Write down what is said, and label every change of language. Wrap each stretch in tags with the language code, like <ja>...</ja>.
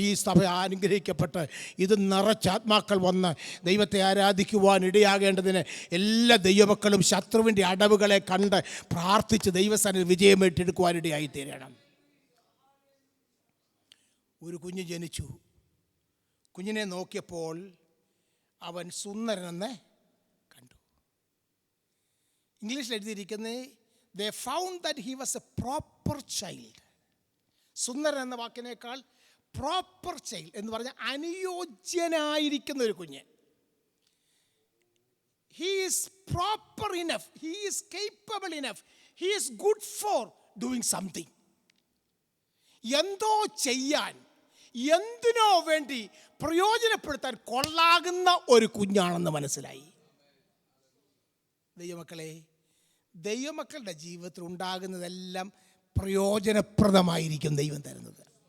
<ml>ഈ സഭ അനുഗ്രഹിക്കപ്പെട്ട് ഇത് നിറച്ച ആത്മാക്കൾ വന്ന് ദൈവത്തെ ആരാധിക്കുവാൻ ഇടയാകേണ്ടതിന് എല്ലാ ദൈവമക്കളും ശത്രുവിൻ്റെ അടവുകളെ കണ്ട് പ്രാർത്ഥിച്ച് ദൈവസ്ഥാനത്ത് വിജയം ഏറ്റെടുക്കുവാൻ ഇടയായി തീരണം. ഒരു കുഞ്ഞ് ജനിച്ചു. കുഞ്ഞിനെ നോക്കിയപ്പോൾ അവൻ സുന്ദരനെന്ന് കണ്ടു. ഇംഗ്ലീഷിൽ എഴുതിയിരിക്കുന്നത്</ml> <en>they found that he was a proper child.</en> <ml>സുന്ദരൻ എന്ന വാക്കിനേക്കാൾ പ്രോപ്പർ ചൈൽഡ് എന്ന് പറഞ്ഞാൽ അനുയോജ്യനായിരിക്കുന്ന ഒരു കുഞ്ഞ്.</ml> <en>he is proper enough, he is capable enough, he is good for doing something.</en> <ml>എന്തോ ചെയ്യാൻ, എന്തിനോ വേണ്ടി പ്രയോജനപ്പെടുത്താൻ കൊള്ളാകുന്ന ഒരു കുഞ്ഞാണെന്ന് മനസ്സിലായി. ദൈവമക്കളെ, ദൈവമക്കളുടെ ജീവിതത്തിൽ ഉണ്ടാകുന്നതെല്ലാം പ്രയോജനപ്രദമായിരിക്കും ദൈവം തരുന്നത്.</ml>